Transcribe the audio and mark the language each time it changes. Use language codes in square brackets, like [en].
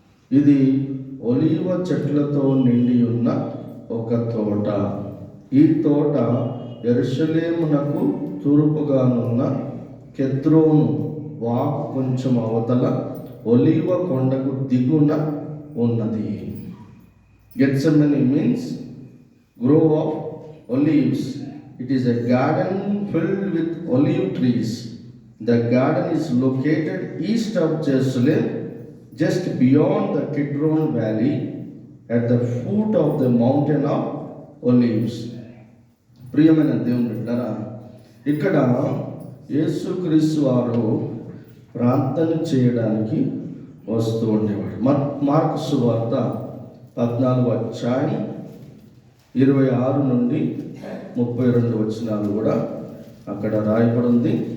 [te] ఇది ఒలీవ చెట్లతో నిండి ఉన్న ఒక తోట. ఈ తోట యెరూషలేమునకు తూర్పుగానున్న కెద్రోను వాగు కొంచెం అవతల ఒలీవ కొండకు దిగున ఉన్నది. [en] Gethsemane means grove of olives. It is a garden filled with olive trees. The garden is located east of Jerusalem, just beyond the Kidron Valley, at the foot of the mountain of Olives. [te] ప్రియమైన దేవుని బిడ్డలారా, ఇక్కడ యేసుక్రీస్తు వారు ప్రార్థన చేయడానికి వస్తూ ఉండేవాడు. మార్కు సువార్త 14వ అధ్యాయం 26 నుండి 32 వచనాలు కూడా అక్కడ రాయబడి ఉంది.